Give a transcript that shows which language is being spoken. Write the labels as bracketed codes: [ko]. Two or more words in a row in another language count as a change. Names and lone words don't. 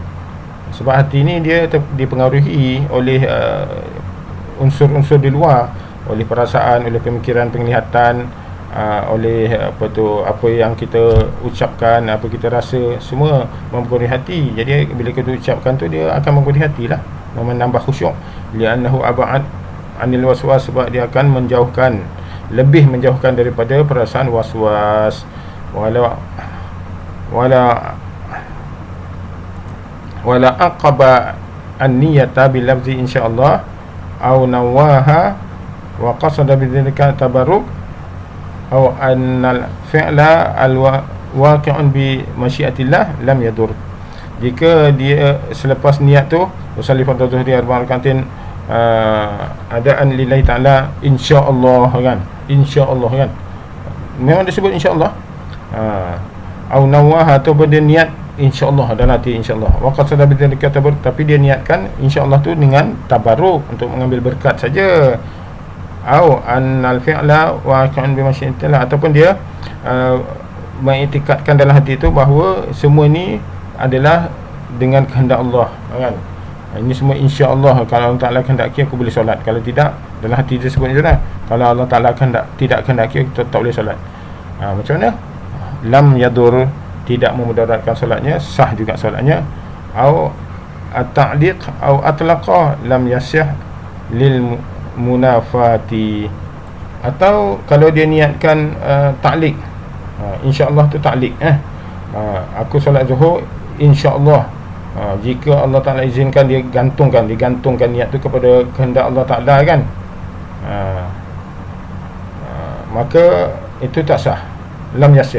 [ms] Sebab hati ni dia dipengaruhi oleh unsur-unsur di luar, oleh perasaan, oleh pemikiran, penglihatan, oleh apa yang kita ucapkan, apa kita rasa, semua mempengaruhi hati. Jadi bila kita ucapkan tu, dia akan mempengaruhi hati lah, menambah khusyuk. [ar] لأنه أبعد عن الوسواس, [ms] sebab dia akan lebih menjauhkan daripada perasaan waswas. [ar] ولو عقب النية باللفظ إن شاء الله أو نواها وقصد بذلك التبرك أو أن الفعل الواقع بمشيئة الله لم يضر. [ms] Jika dia selepas niat tu [ar] أصلي فرض الظهر أربع ركعات أداء لله تعالى [ms] insyaallah kan, insyaallah kan, memang disebut insyaallah. [ar] أو نواها, [ms] atau dia niat insyaallah dalam hati, insyaallah. [ar] وقصد بذلك التبرك, [ms] tapi dia niatkan insyaallah tu dengan tabarruk, untuk mengambil berkat saja. [ar] أو أن الفعل واقع بمشيئة الله, [ms] ataupun dia mengiktikadkan dalam hati itu bahawa semua ni adalah dengan kehendak Allah kan. Ini semua insya-Allah, kalau Allah Taala kehendaki aku boleh solat, kalau tidak, dalam hati dia sebut jelah, kalau Allah Taala tidak kehendaki aku tak boleh solat. Macam mana? [ar] لم يضر, [ms] tidak memudaratkan solatnya, sah juga solatnya. [ar] أو التعليق أو أطلق لم يصح للمنافاة, [ms] atau kalau dia niatkan ta'liq, insya-Allah tu ta'liq, aku solat zuhur insya-Allah. Jika Allah Ta'ala izinkan, dia digantungkan niat tu kepada kehendak Allah Ta'ala kan, maka itu tak sah, [ar] لم يصح.